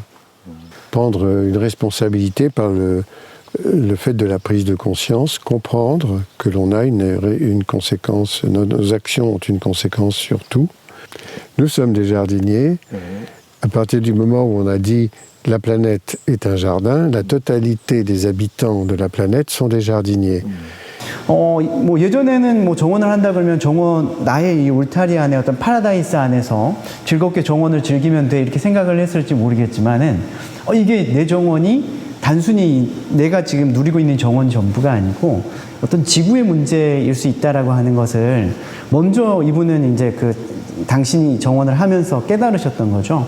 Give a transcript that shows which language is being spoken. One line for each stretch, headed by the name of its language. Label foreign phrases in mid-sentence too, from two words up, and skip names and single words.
French: Prendre une responsabilité par le fait de la prise de conscience, comprendre que l'on a une conséquence, nos actions ont une conséquence sur tout. Nous sommes des jardiniers. À partir du moment où on a dit la planète est un jardin, la totalité des habitants de la planète sont des jardiniers.
Korean: 뭐 예전에는 뭐 정원을 한다 그러면 정원 나의 이 울타리 안에 어떤 파라다이스 안에서 즐겁게 정원을 즐기면 돼 이렇게 생각을 했을지 모르겠지만은 이게 내 정원이 단순히 내가 지금 누리고 있는 정원 전부가 아니고 어떤 지구의 문제일 수 있다라고 하는 것을 먼저 이분은 이제 그 당신이 정원을 하면서 깨달으셨던 거죠.